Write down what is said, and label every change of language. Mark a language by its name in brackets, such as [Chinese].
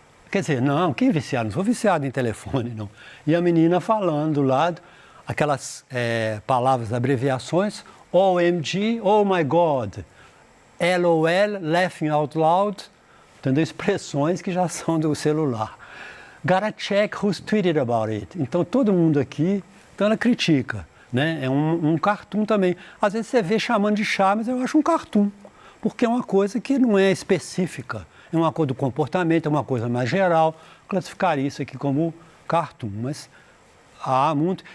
[Portuguese] Quer dizer, não, quem é viciado? Não sou viciado em telefone, não. E a menina falando do lado, aquelas palavras, abreviações, OMG, [English] oh my God, [Portuguese] LOL, [English] laughing out loud, [Portuguese] entendeu? Expressões que já são do celular. [English] Gotta check who's tweeted about it. [Portuguese] Então todo mundo aqui, então ela critica, né? É um cartoon também. Às vezes você vê chamando de chá, mas eu acho um cartoon, porque é uma coisa que não é específica, é uma coisa do comportamento, é uma coisa mais geral. Classificaria isso aqui como cartoon, mas há muito.